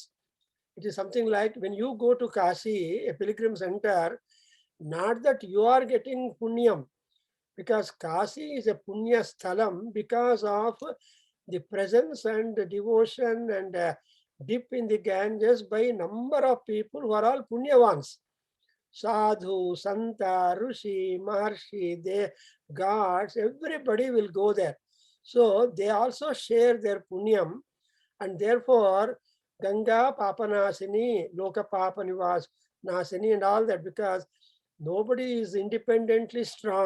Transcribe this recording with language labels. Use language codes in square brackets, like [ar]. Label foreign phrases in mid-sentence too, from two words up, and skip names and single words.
[en] It is something like when you go to Kashi, a pilgrim center, not that you are getting punyam, because Kashi is a [sa] punya sthalam [en] because of the presence and the devotion and dip in the Ganges by number of people who are all punyavans. Sadhu, [sa] Santa, Rishi, Maharshi, [en] they, gods, everybody will go there. So they also share their punyam, and therefore [sa] Ganga Papanasini, Loka Papanivas Nasini, [en] and all that, because nobody is independently strong.